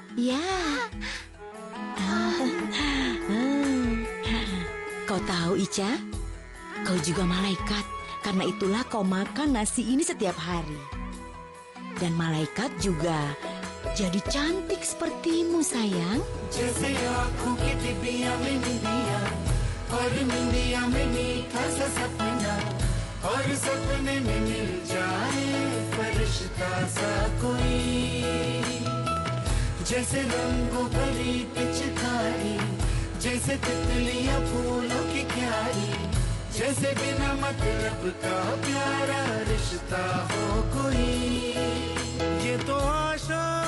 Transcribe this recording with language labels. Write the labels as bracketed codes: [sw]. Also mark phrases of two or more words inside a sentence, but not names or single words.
[id] Ya. Kau tahu, Ica? Kau juga malaikat. Karena itulah kau makan nasi ini setiap hari. Dan malaikat juga jadi cantik sepertimu, sayang. [hi] जैसे आँखों की डिबिया में निंदिया और निंदिया में मीठा सा सपना और सपने में मिल जाए फरिश्ता सा कोई जैसे रंगों भरी पिचकारी जैसे तितलियां फूलों की क्यारी जैसे बिना मतलब का प्यारा रिश्ता हो कोई ये तो आशा